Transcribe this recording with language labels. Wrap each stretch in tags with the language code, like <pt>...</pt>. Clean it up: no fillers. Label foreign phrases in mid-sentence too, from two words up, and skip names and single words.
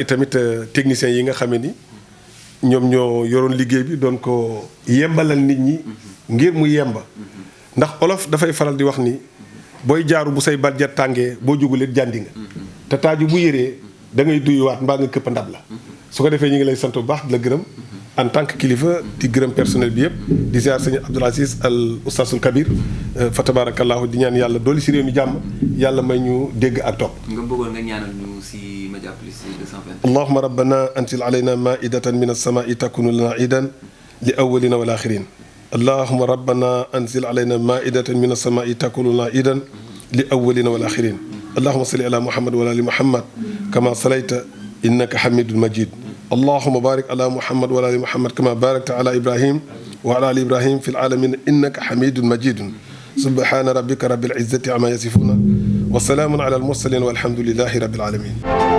<wo>itamit techniciens yi nga xamee ni ñoom ñoo yoroon liggéey bi doon ko yembalal nit ñi ngir mu yemba ndax olof dafay faral di wax ni booy jaaru bu say barjet tàngee boo jugulee jàndi nga te taaju bu yëree da ngay duyuwaat mbaa nga këpp ndab la su ko defee ñu ngi lay sant bu baax di la gërëm</wo> <fr>en tant que</fr> <wo>kilifa di gërëm personnel bi yëpp di ziar sëñ Abdoul Aziz al Oustazul Kabir fa tabarakallahu di ñaan yàlla dooli si réew mi jàmm yàlla may ñu dégg ak topp. nga bëggoon nga ñaanal ñu si Mediapolis 220.</wo> <ar>اللهم ربنا أنزل علينا مائدة من السماء تكون لنا عيدا لأولنا والآخرين اللهم ربنا أنزل علينا مائدة من السماء تكون لنا عيدا لأولنا والآخرين اللهم صل على محمد وعلى آل محمد كما صليت إنك حميد مجيد اللهم بارك على محمد وعلى آل محمد كما باركت على إبراهيم وعلى آل إبراهيم في العالمين إنك حميد مجيد سبحان ربك رب العزة عما يصفون وسلام على المرسلين والحمد لله رب العالمين</ar>